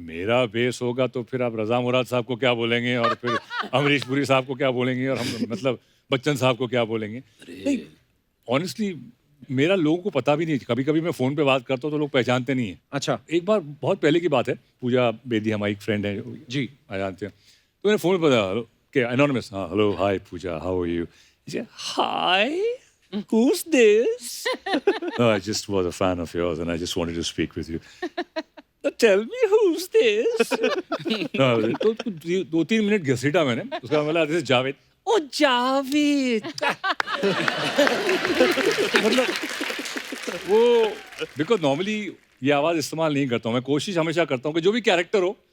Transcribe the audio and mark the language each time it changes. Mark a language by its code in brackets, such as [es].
[hi] मेरा बेस होगा तो फिर आप रजा मुराद साहब को क्या बोलेंगे, और फिर अमरीश पुरी साहब को क्या बोलेंगे, और हम मतलब बच्चन साहब को क्या बोलेंगे। नहीं, ऑनेस्टली मेरा लोगों को पता भी नहीं। कभी कभी मैं फोन पे बात करता हूँ तो लोग पहचानते नहीं है। अच्छा। एक बार बहुत पहले की बात है, पूजा बेदी हमारी एक फ्रेंड है जी, आ जानते हैं, तो मैंने फोन पर हेलो के एनोनिमस, हाँ hello [en] Hi Pooja, how are you? Hi, who's this? No, I just was a fan of yours and I just wanted to speak with you. Tell me who's this? [hi] no, तो 2-3 minute घसीटा मैंने, उसका बोला [en] This is Javed. [hi] ओ जावेद। मतलब वो because normally ये आवाज इस्तेमाल नहीं करता हूँ मैं। कोशिश हमेशा करता हूँ कि जो भी कैरेक्टर हो